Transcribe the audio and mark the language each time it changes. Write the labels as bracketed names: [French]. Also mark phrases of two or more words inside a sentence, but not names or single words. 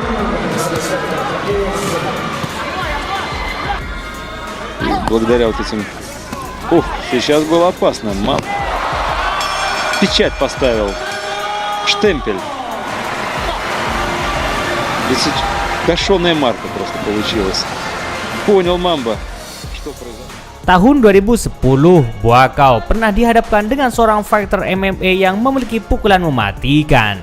[Russian] И благодаря вот этим... сейчас было опасно. Печать поставил. Штемпель. Кошеная марка просто получилась. Понял Мамба, что произошло. [Indonesian] Tahun 2010, Buakaw pernah dihadapkan dengan seorang fighter MMA yang memiliki pukulan mematikan.